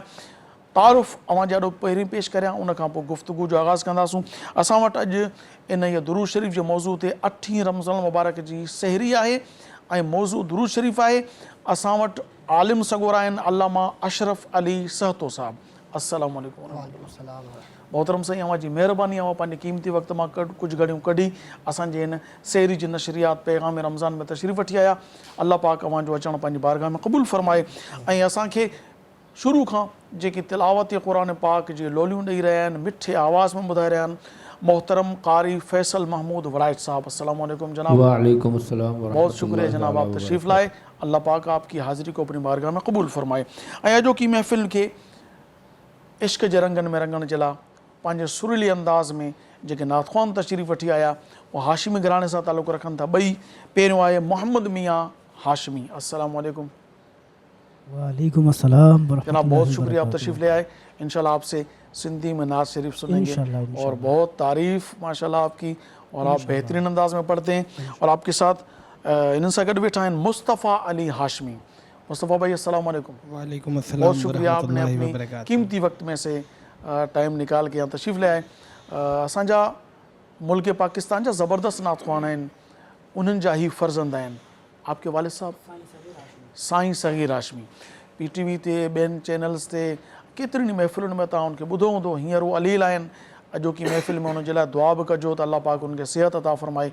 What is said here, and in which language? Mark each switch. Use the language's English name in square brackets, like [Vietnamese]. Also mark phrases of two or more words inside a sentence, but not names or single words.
[Sindhi] तारुफ़ अवां जे ॾाढो पहिरीं पेश करियां, उनखां पोइ गुफ़्तगू जो आगाज़ कंदासूं। असां वटि अॼु इन इहा दुरूद शरीफ़ जे मौज़ू ते 8 रमज़ान मुबारक जी सहरी आहे ऐं मौज़ू दुरूद शरीफ़ आहे। असां वटि आलिम सगोर आहिनि अल्लामा अशरफ अली सहतो साहब। [Arabic] السلام عليكم. [Sindhi] मोहतरम साईं, अव्हां जी महिरबानी, अव्हां पंहिंजे क़ीमती वक़्त मां कुझु घड़ियूं कढी असांजे हिन सहरी जी नशरियात पैगाम रमज़ान में तशरीफ़ वठी आया। अल्लाह पाक अव्हां जो अचणु पंहिंजी बारगाह में क़बूल फ़रमाए। ऐं असांखे शुरू खां जेकी तिलावत क़ुरान पाक जी लोलियूं ॾेई रहिया आहिनि, मिठे आवाज़ में ॿुधाए रहिया आहिनि, मोहतरम कारी फैसल महमूद वड़ाइच साहब। [Arabic] السلام عليكم جناب. وعليكم السلام و [Urdu] بہت شکریہ جناب، آپ تشریف لائے۔ اللہ پاک آپ کی حاضری کو اپنی بارگاہ میں قبول فرمائے. [Sindhi] ऐं अॼोकी महफ़िल खे इश्क जे रंगनि में रंगण जे लाइ पंहिंजे सुरीली अंदाज़ में जेके नातख़्वान तशरीफ़ वठी आया, वो हाशिमी घराणे सां ताल्लुक़ रखनि था। ॿई पहिरियों आहे मोहम्मद मियाँ हाशिमी। [Arabic] السلام عليكم. وعليكم السلام [Urdu] जनाब [Arabic] वरहमतुल्लाहि [Urdu] بہت شکریہ، آپ [Arabic] वबरकातुहू। [Urdu] تشریف لے آئے. ان شاء اللہ آپ سے سندھی میں نعت شریف سنیں گے इंशाल्लाह, और इंशाल्लाह। بہت تعریف ماشاءاللہ آپ کی، اور آپ इंशाल्लाह। بہترین انداز میں پڑھتے ہیں. اور آپ کے ساتھ [Sindhi] इन्हनि सां गॾु वेठा आहिनि मुस्तफ़ा अली हाशमी। [Arabic] مصطفیٰ بھائی السلام وعلیکم. वालेकुम [Urdu] बहुत [Arabic] अस्सलाम [Urdu] شکریہ، آپ نے [Arabic] वरहमतुल्लाहि [Urdu] अपनी [Arabic] वबरकातुहू। [Urdu] قیمتی وقت میں سے ٹائم نکال کے یہاں تشریف لے آئے. [Sindhi] असांजा मुल्क पाकिस्तान जा ज़बरदस्त नातख़्वान आहिनि, उन्हनि जा ही फ़र्ज़ंद आहिनि [Urdu] آپ کے والد صاحب [Sindhi] साईं सग़ीर हाशमी। PTV ते ॿियनि चैनल्स ते केतिरनि महफ़िलुनि में तव्हां उनखे ॿुधो हूंदो। हींअर उहो अलील आहिनि, अॼोकी महफ़िल में उनजे लाइ दुआ बि कजो त अल्लाह पाक उनखे सिहत अता फ़रमाए।